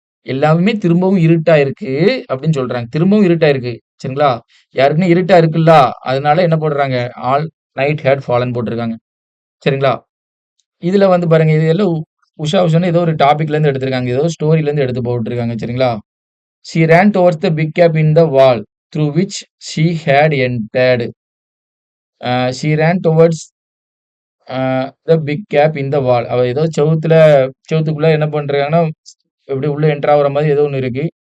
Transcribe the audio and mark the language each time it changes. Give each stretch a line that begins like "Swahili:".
Tamil: எல்லாமே திரும்பவும் இருட்டா இருக்கு அப்டின்னு சொல்றாங்க. திரும்பவும் இருட்டா இருக்கு. சரிங்களா? ஏற்கனவே இருட்டா இருக்குல்ல, அதனால என்ன போடுறாங்க?
English: all night had fallen
Tamil: போட்டிருக்காங்க. சரிங்களா? இதுல வந்து பாருங்க, இது எல்லாம் உஷா உஷான்னு ஏதோ ஒரு டாபிக்ல இருந்து எடுத்திருக்காங்க. ஏதோ ஸ்டோரில இருந்து எடுத்து போட்டுருக்காங்க. சரிங்களா?
English: She ran towards the big gap in the wall through which she had entered. She ran towards the big gap in the wall.
Tamil: அவ ஏதோ செவுத்துக்குள்ள என்ன பண்றாங்கன்னா, எப்படி உள்ள என்டர் ஆகுற மாதிரி ஏதோ ஒண்ணு இருக்கு.